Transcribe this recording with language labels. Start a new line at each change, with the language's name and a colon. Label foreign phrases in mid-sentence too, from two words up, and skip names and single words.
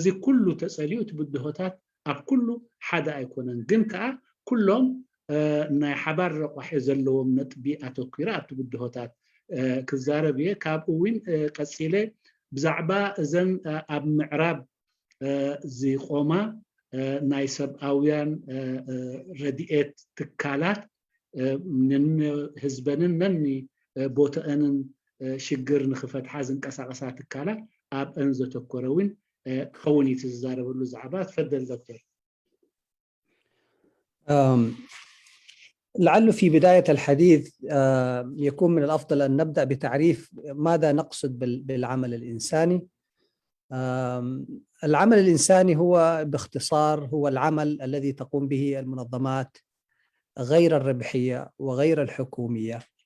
Tigrinya: ኩሉ ተፀሊኡ እቲ ብድሆታት ኣብ ኩሉ ሓደ ኣይኮነን ግን ከዓ ኩሎም ናይ ሓባር ረቋሒ ዘለዎም ነጥቢ ኣተኲራ ኣብቲ ብድሆታት ክዛረብ እየ ካብኡ እውን ቀፂለ ብዛዕባ እዘን ኣብ ምዕራብ ዝቆማ ናይ ሰብኣውያን ረድኤት ትካላት ህዝበንን ነኒ ቦትአንን ሽግር ንኽፈትሓ ዝንቀሳቐሳ ትካላት ኣብአን ዘተኮረ እውን ክኸውን እዩ ዝዛረበሉ ዛዕባ ተፈደል ዶክተር
Arabic: لعله في بداية الحديث يكون من الأفضل أن نبدأ بتعريف ماذا نقصد بالعمل الإنساني. العمل الإنساني هو باختصار هو العمل الذي تقوم به المنظمات غير الربحية وغير الحكومية